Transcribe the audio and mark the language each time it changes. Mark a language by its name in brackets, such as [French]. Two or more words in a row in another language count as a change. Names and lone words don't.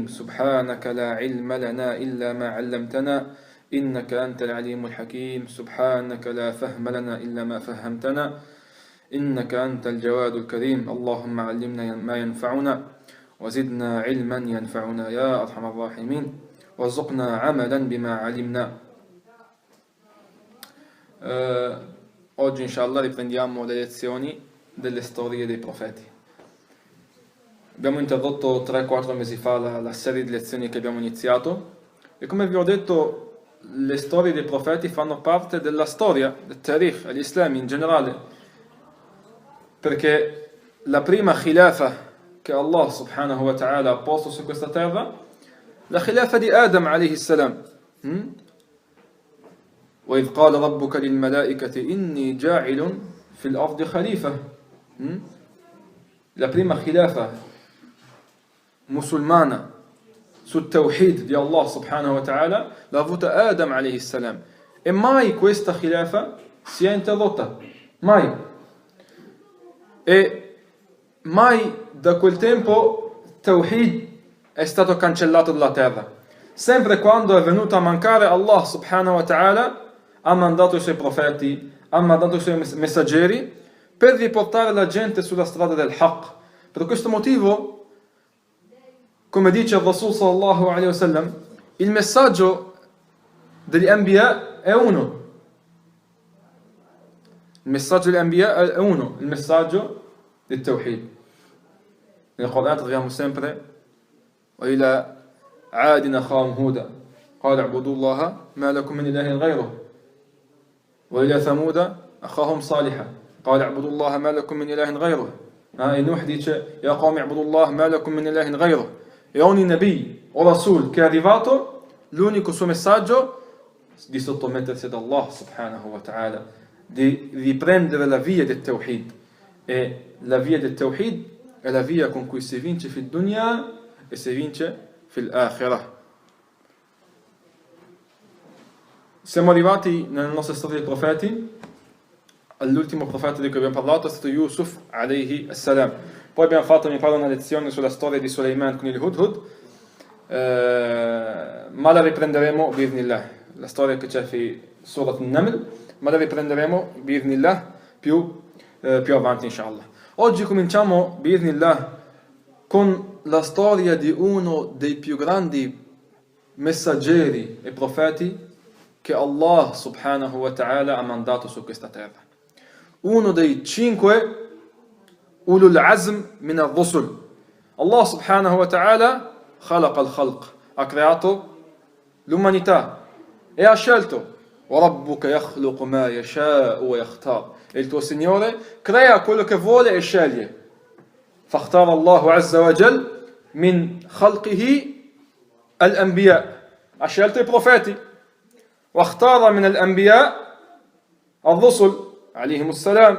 [Arabic] سبحانك لا علم لنا إلا ما علمتنا إنك أنت العليم الحكيم. سبحانك لا فهم لنا إلا ما فهمتنا إنك أنت الجواد الكريم. اللهم علمنا ما ينفعنا وزدنا علما ينفعنا يا أرحم الراحمين وارزقنا عملا بما علمنا. [Italian] Oggi inshallah riprendiamo le lezioni delle storie dei profeti. Abbiamo interrotto 3-4 mesi fa la serie di lezioni che abbiamo iniziato e come vi ho detto le storie dei profeti fanno parte della storia, del tarikh, all'Islam in generale, perché la prima khilafa che [Arabic] الله سبحانه وتعالى [Italian] ha posto su questa terra, la khilafa di Adam [Arabic] عليه السلام. وإذ قال ربك للملائكة إني جاعل في الأرض خليفة. [Italian] La prima khilafa musulmana sul tawhid di [Arabic] الله سبحانه وتعالى [Italian] l'ha avuta Adam [Arabic] عليه السلام, [Italian] e mai questa khilafa si è interrotta, mai. E mai da quel tempo tawhid è stato cancellato dalla terra. Sempre quando è venuto a mancare, [Arabic] الله سبحانه وتعالى [Italian] ha mandato i suoi profeti, ha mandato i suoi messaggeri per riportare la gente sulla strada del haqq. Per questo motivo, come dice il [Arabic] رسول صلى الله عليه وسلم, [Italian] il messaggio degli Anbiya è uno. Il messaggio degli Anbiya è uno, il messaggio del Tawhid. Nel Corano troviamo sempre [Arabic] وإلى عاد أخاهم هودا قال اعبدوا الله ما لكم من إله غيره وإلى ثمود أخاهم صالحا قال اعبدوا الله ما لكم من إله غيره. [Italian] E Nuh dice [Arabic] يا قوم اعبدوا الله ما لكم من إله غيره. [Italian] E ogni nabi o rasul che è arrivato, l'unico suo messaggio di sottomettersi ad [Arabic] الله سبحانه وتعالى, [Italian] di riprendere la via del Tawhid. E la via del Tawhid è la via con cui si vince [Arabic] في الدنيا [Italian] e si vince [Arabic] في الآخرة. [Italian] Siamo arrivati nella nostra storia dei profeti. All'ultimo profeta di cui abbiamo parlato è stato Yusuf [Arabic] عليه السلام. [Italian] Poi abbiamo fatto, mi pare, una lezione sulla storia di Suleiman con il Hudhud, ma la riprenderemo bi'idhnillah. La storia che c'è in Surat An-Naml, ma la riprenderemo bi'idhnillah più avanti inshallah. Oggi cominciamo bi'idhnillah con la storia di uno dei più grandi messaggeri e profeti che [Arabic] الله سبحانه وتعالى [Italian] ha mandato su questa terra. Uno dei 5 [Arabic] أولو العزم من الرسل. الله سبحانه وتعالى خلق الخلق, [Italian] ha creato l'umanità e ha scelto [Arabic] وَرَبُّكَ يَخْلُقُ مَا يَشَاءُ وَيَخْتَارُ. [Italian] E il tuo Signore crea quello che vuole e sceglie. [Arabic] فاختار الله عز وجل من خلقه الأنبياء. [Italian] Ha scelto i profeti. [Arabic] واختار من الأنبياء الرسل عليهم السلام.